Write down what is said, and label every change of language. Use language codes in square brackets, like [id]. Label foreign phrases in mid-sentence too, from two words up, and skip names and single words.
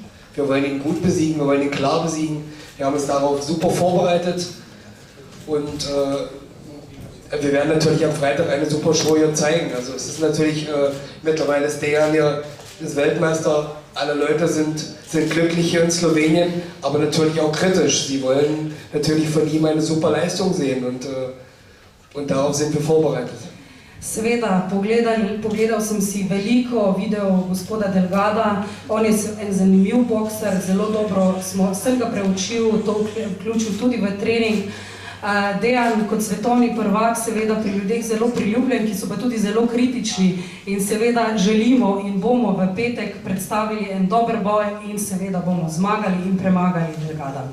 [de] Wir wollen ihn gut besiegen, wir wollen ihn klar besiegen. Wir haben uns darauf super vorbereitet und wir werden natürlich am Freitag eine super Show hier zeigen. Also es ist natürlich, mittlerweile ist Dejan hier ist Weltmeister, alle Leute sind glücklich hier in Slowenien, aber natürlich auch kritisch. Sie wollen natürlich von ihm eine super Leistung sehen und darauf sind wir vorbereitet. [sl] Seveda, pogledal sem si veliko videov gospoda Delgada, on je en zanimiv bokser, zelo dobro sem ga preučil, to vključil tudi v trening. Dejan kot svetovni prvak, seveda pri ljudeh zelo priljubljen, ki so pa tudi zelo kritični in seveda želimo in bomo v petek predstavili en dober boj in seveda bomo zmagali in premagali Delgada.